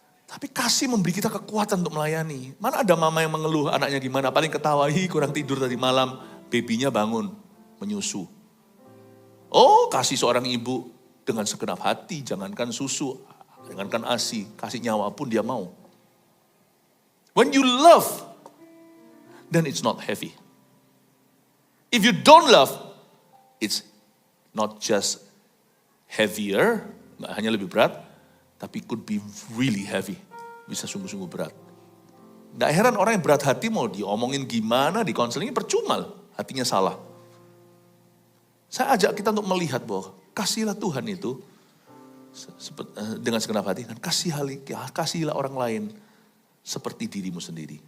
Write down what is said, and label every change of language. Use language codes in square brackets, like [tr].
[id] Tapi kasih memberi kita kekuatan untuk melayani. Mana ada mama yang mengeluh anaknya gimana, paling ketawa, kurang tidur tadi malam, babynya bangun, menyusu. Oh, kasih seorang ibu dengan segenap hati, jangankan susu, jangankan ASI, kasih nyawa pun dia mau. [en] When you love, then it's not heavy. If you don't love, it's not just heavier, [id] nggak hanya lebih berat, [en] tapi could be really heavy. [id] Bisa sungguh-sungguh berat. Nggak heran orang yang berat hati mau diomongin gimana, di konselingnya percuma, hatinya salah. Saya ajak kita untuk melihat bahwa kasihlah Tuhan itu dengan segenap hati, dan kasihilah orang lain seperti dirimu sendiri.